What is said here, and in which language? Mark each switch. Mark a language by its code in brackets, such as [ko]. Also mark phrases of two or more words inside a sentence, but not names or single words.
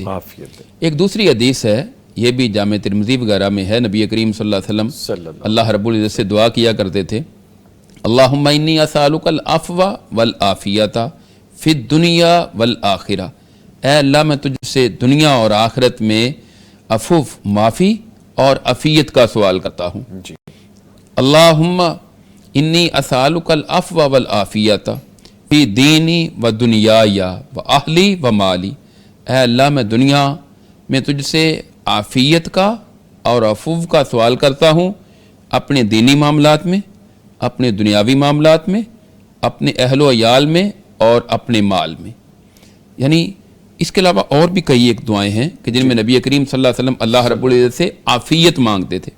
[ur] ایک دوسری حدیث ہے، یہ بھی جامع ترمذی وغیرہ میں ہے، نبی کریم [ar] صلی اللہ علیہ وسلم [ur] اللہ رب العزت سے دعا کیا کرتے تھے، [ar] اللہم انی اسالک العفو والعافیت فی الدنیا والآخرہ. [ur] اے اللہ میں تجھ سے دنیا اور آخرت میں عفو، معافی اور عافیت کا سوال کرتا ہوں. [ar] اللہم انی اسالک العفو والعافیت فی دینی و دنیای و اہلی و مالی. [ur] اے اللہ میں دنیا میں تجھ سے عافیت کا اور عفو کا سوال کرتا ہوں، اپنے دینی معاملات میں، اپنے دنیاوی معاملات میں، اپنے اہل و عیال میں اور اپنے مال میں. یعنی اس کے علاوہ اور بھی کئی ایک دعائیں ہیں کہ جن میں نبی کریم [ar] صلی اللہ علیہ وسلم [ur] اللہ رب العزت سے عافیت مانگتے تھے.